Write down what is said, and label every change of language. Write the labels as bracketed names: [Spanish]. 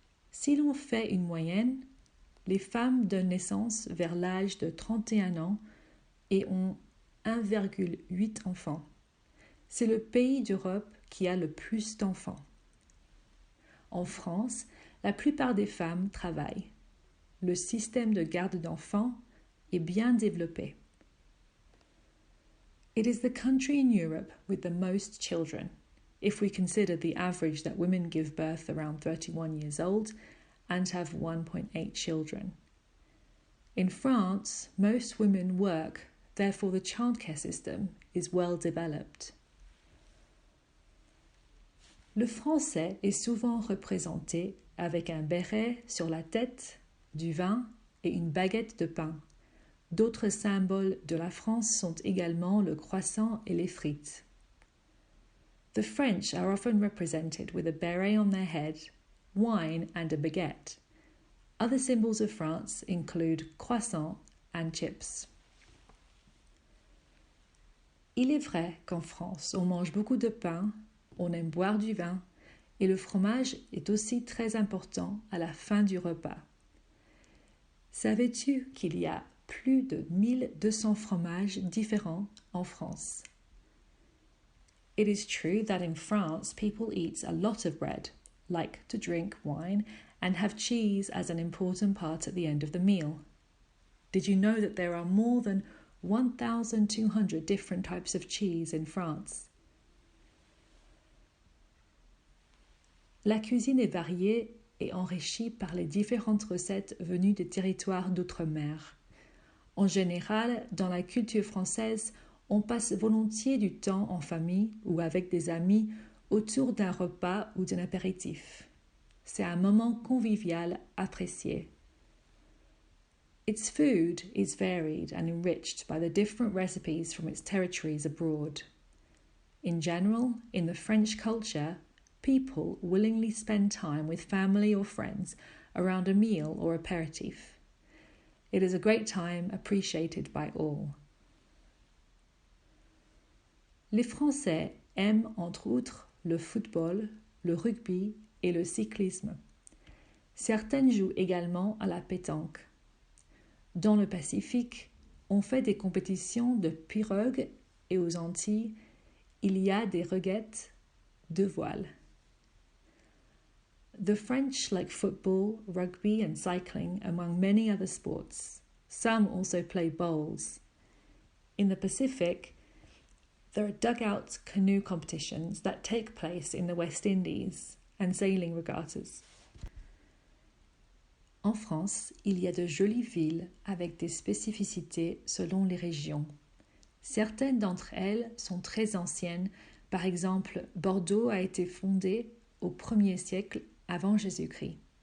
[French] Si l'on fait une moyenne, les femmes donnent naissance vers l'âge de 31 ans et ont 1,8 enfants. C'est le pays d'Europe qui a le plus d'enfants. En France, la plupart des femmes travaillent. Le système de garde d'enfants est bien développé. [English] It is the country in Europe with the most children, if we consider the average that women give birth around 31 years old and have 1.8 children. In France, most women work, therefore the childcare system is well developed. [French] Le français est souvent représenté avec un béret sur la tête, du vin et une baguette de pain. D'autres symboles de la France sont également le croissant et les frites. [English] The French are often represented with a beret on their head, wine and a baguette. Other symbols of France include croissant and chips. [French] Il est vrai qu'en France, on mange beaucoup de pain, on aime boire du vin, et le fromage est aussi très important à la fin du repas. Savais-tu qu'il y a plus de 1200 fromages différents en France? [English] It is true that in France people eat a lot of bread, like to drink wine, and have cheese as an important part at the end of the meal. Did you know that there are more than 1,200 different types of cheese in France? [French] La cuisine est variée et enrichie par les différentes recettes venues des territoires d'outre-mer. En général, dans la culture française, on passe volontiers du temps en famille ou avec des amis autour d'un repas ou d'un apéritif. C'est un moment convivial apprécié. [English] Its food is varied and enriched by the different recipes from its territories abroad. In general, in the French culture, people willingly spend time with family or friends around a meal or aperitif. It is a great time appreciated by all. [French] Les Français aiment entre autres le football, le rugby et le cyclisme. Certaines jouent également à la pétanque. Dans le Pacifique, on fait des compétitions de pirogue et aux Antilles, il y a des regattes de voile. [English] The French like football, rugby and cycling among many other sports. Some also play bowls. In the Pacific, there are dugout canoe competitions that take place in the West Indies and sailing regattas. [French] En France, il y a de jolies villes avec des spécificités selon les régions. Certaines d'entre elles sont très anciennes. Par exemple, Bordeaux a été fondée au 1er siècle avant Jésus-Christ.